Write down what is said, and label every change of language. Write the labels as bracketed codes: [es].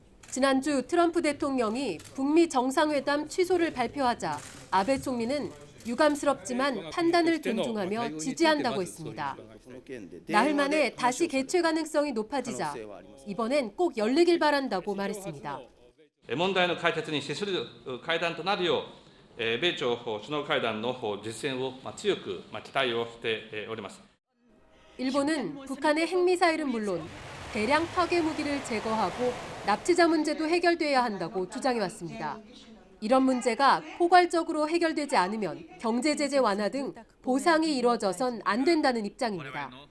[ko] 지난주 트럼프 대통령이 북미 정상회담 취소를 발표하자 아베 총리는 유감스럽지만 판단을 존중하며 지지한다고 했습니다. 나흘 만에 다시 개최 가능성이 높아지자 이번엔 꼭 열리길 바란다고 말했습니다. [ja] 問題の解決に資する会談となるよう、米朝首脳会談の実践を強く期待をしております。 [ko] 일본은 북한의 핵미사일은 물론 대량 파괴 무기를 제거하고 납치자 문제도 해결돼야 한다고 주장해왔습니다. 이런 문제가 포괄적으로 해결되지 않으면 경제 제재 완화 등 보상이 이루어져선 안 된다는 입장입니다.